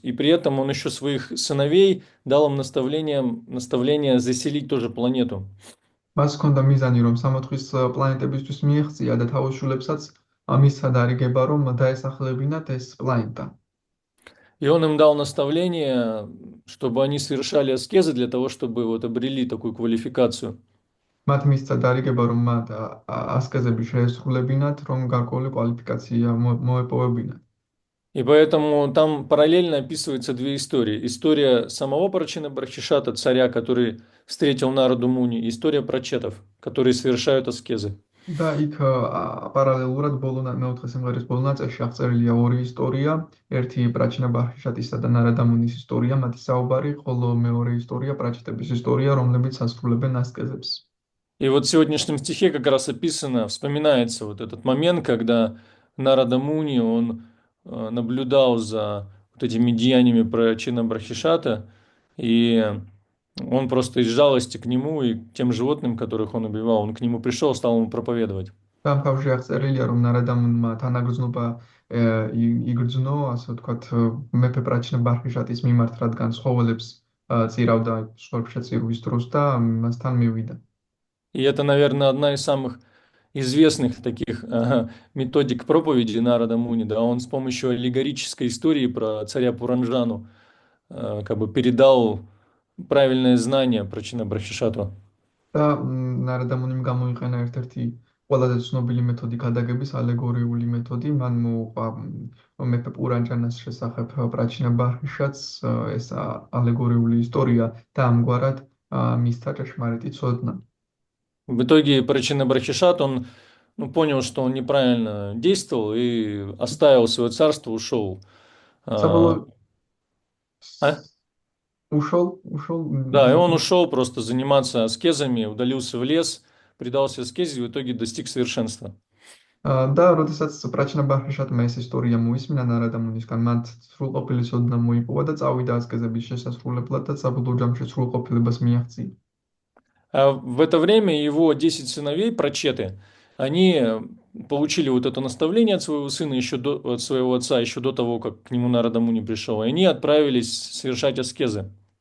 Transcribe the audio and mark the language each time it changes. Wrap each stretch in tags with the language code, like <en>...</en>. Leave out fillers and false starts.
<ru>И при этом он еще своих сыновей дал им наставление заселить тоже планету.</ru> <ka>მას ჰქონდა მიზანი, რომ სამოთხის პლანეტებისთვის მიეღწია და თავის შულებსაც მისცა დარიგება, რომ დაესახლებინათ ეს პლანეტა.</ka> <ru>И он им дал наставление, чтобы они совершали аскезы для того, чтобы вот обрели такую квалификацию.</ru> <ka>მათ მისცა დარიგება, რომ მათ ასკეზები შეესრულებინათ, რომ გარკვეული კვალიფიკაცია მოეპოვებინათ.</ka> <ru>И поэтому там параллельно описываются две истории. История самого Прачина Бархишата, царя, который встретил Нараду Муни, и история прачетов, которые совершают аскезы.</ru> <ka>და იქ პარალელურად მეოთხე სიმღერის ბოლო ნაწილში აღწერილია ორი ისტორია, ერთი პრაჩინა ბარჰიშატისა და ნარადა მუნის ისტორია, მათი საუბარი, ხოლო მეორე ისტორია პრაჩეტების ისტორია, რომლებიც ასრულებენ ასკეზებს.</ka> <ru>И вот в сегодняшнем стихе как раз описано, вспоминается вот этот момент, когда Нарада Муни, он наблюдал за вот этими деяниями Прачина Бархишата, и он просто из жалости к нему и к тем животным, которых он убивал, он к нему пришел, стал ему проповедовать.</ru> <ka>Там თავში აღწერილია, რომ ნარადა მუნმა თანაგრძნობა იგრძნო, ასე ვთქვათ, მეფე პრაჩინა ბარჰიშატის მიმართ, რადგან ცხოველებს წირავდა მსხვერპლშეწირვის დროს და მასთან მივიდა.</ka> <ru>И это, наверное, одна из самых известных таких методик проповеди Нарада Муни, да, он с помощью аллегорической истории про царя Пуранджану как бы передал правильное знание Прачина Бархишату.</ru> <ka>და ნარადა მუნიმ გამოიყენა ერთ-ერთი ყველაზე ცნობილი მეთოდი გადაგების ალეგორიული მეთოდი, მან მოუყვა მეფე პურანჯანას შესახებ პრაჩინა ბარჰიშატს ეს ალეგორიული ისტორია და ამგვარად მისცა ჭეშმარიტი ცოდნა.</ka> <ru>В итоге Прачина Бархишат, он понял, что он неправильно действовал и оставил свое царство, ушел. ушел Да, и он ушел просто заниматься аскезами, удалился в лес, предался аскезе и в итоге достиг совершенства.</ru> <ka>და როდესაც პრაჩნა ბაჰრიშატმა ეს ისტორია მოისმინა ნარადამუნისგან, მათ სრულყოფილი ცოდნა მოიპოვა და წავიდა ასკეზების შესასრულებლად და საბოლოო ჯამში სრულყოფილებას მიაღწია.</ka> <ru>А в это время его 10 сыновей, прачеты, они получили вот это наставление от своего сына, от своего отца, еще до того, как к нему Нарадаму не пришел. И они отправились совершать аскезы.</ru>